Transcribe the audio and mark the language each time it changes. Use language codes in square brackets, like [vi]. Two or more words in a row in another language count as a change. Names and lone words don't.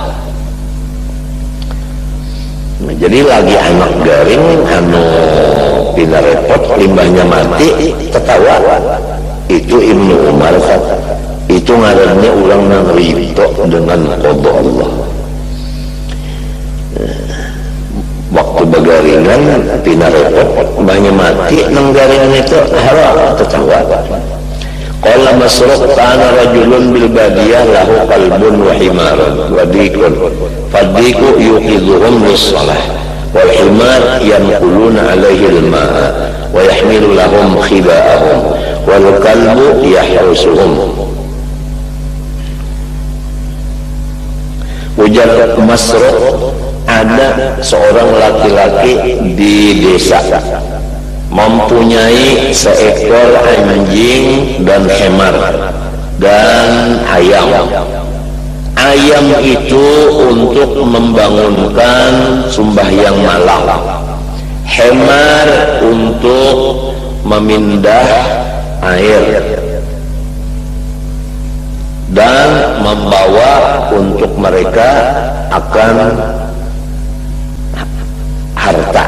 [bjn] Nah, jadi lagi anak garing anu pina repot, limbahnya mati, ketawa. Itu Ibnu Umar kata, itu ngarannya orang yang ridho dengan [ar] قضاء الله. [bjn] Waktu bagaringan pina repot, banyak mati, nang garingan itu haram ketawa. [ar] قال مسروق كان رجل بالبادية له قلب وحمار وديك فالديك يوقظهم للصلاة والحمار ينقلون عليه الماء ويحمل لهم خباءهم والكلب يحرسهم. [bjn] Ujar Masruq, ada seorang laki-laki di desa mempunyai seekor anjing dan hemar dan ayam. Ayam itu untuk membangunkan sembahyang malam, hemar untuk memindah air dan membawa untuk mereka akan harta.